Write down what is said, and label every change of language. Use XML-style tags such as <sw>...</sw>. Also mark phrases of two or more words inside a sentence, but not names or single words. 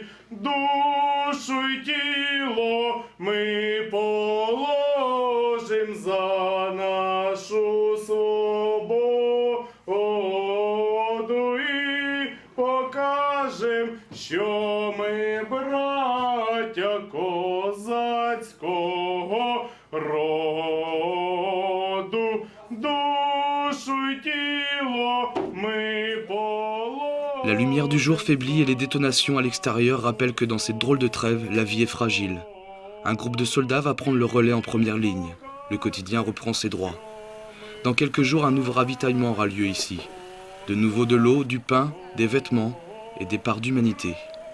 <uk>Душу й тіло ми положим за нашу свободу і покажем, що ми браття козацького роду. Душу й тіло ми положим.</uk> <fr>La lumière du jour faiblit et les détonations à l'extérieur rappellent que dans cette drôle de trêve, la vie est fragile. Un groupe de soldats va prendre le relais en première ligne. Le quotidien reprend ses droits. Dans quelques jours, un nouveau ravitaillement aura lieu ici. De nouveau de l'eau, du pain, des vêtements et des parts d'humanité.</fr>